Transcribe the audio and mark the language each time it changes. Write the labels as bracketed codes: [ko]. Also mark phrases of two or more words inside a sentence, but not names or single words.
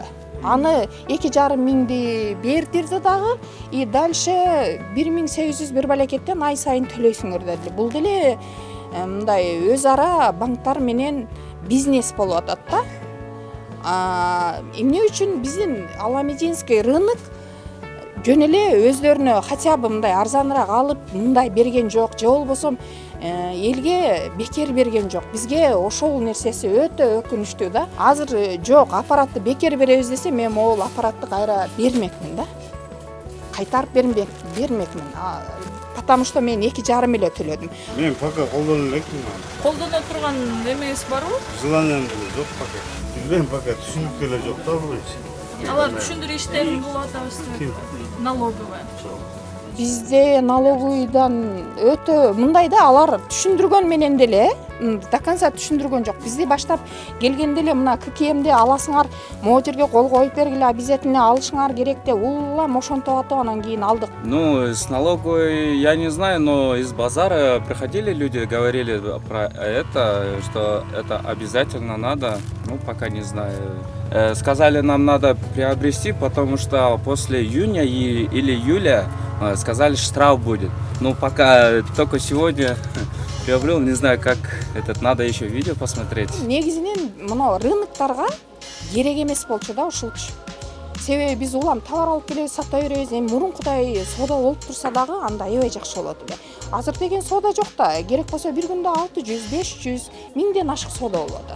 [ky] Аны 2,5 миңди бердирди дагы, [ru] и дальше [ky] 1800 бир балекеттен ай сайын төлөйсүңөр деди. Бул деле мындай өз ара банктар менен бизнес болуп атат да. Эмне үчүн биздин Аламединский рынок жөн эле өздөрүнө [ru] хотя бы [ky] мындай арзаныраак алып мындай берген жок, же болбосо элге бекер берген жок. Бизге ошол нерсеси өтө өкүнүчтүү да. Азыр жок, аппаратты бекер беребиз десе, мен могул аппаратты кайра бермекмин да. Кайтарып бермекмин. [ru] Потому что [ky] мен 2,5 эле төлөдүм. Мен пока колдоно элекмин. Колдоно турган эмеңиз барбы? Желанием жок пока. Билбейм, пока түшүнүк деле жок да бул иш. Алар түшүндүрүү иштерин кылып атабыз. Налоговая. Бизде налоговыйдан өтө мындай да, алар түшүндүргөн менен деле [ru] до конца [ky] түшүндүргөн жок. Бизди баштап келгенде эле мына ККМди аласыңар, могу жерге кол коюп бергиле, обязательно алышыңар керек деп улам ошентип атып, анан кийин алдык. [ru] Ну, с налоговой я не знаю, но из базара приходили люди, говорили про это, что это обязательно надо. Ну, пока не знаю. Сказали, нам надо приобрести, потому что после июня или июля сказали, штраф будет. Ну, пока только сегодня приобрел, не знаю, как этот, надо еще видео посмотреть. [ky] Негизинен мына рыноктарга керек эмес болчу да ушул күч. Себеби биз улам товар алып келебиз, сата беребиз. Эми мурункудай соода болуп турса дагы анда аябай жакшы болот эле. Азыр деген соода жок да. Керек болсо бир күндө 600, 500 миңден ашык соода болуп атат.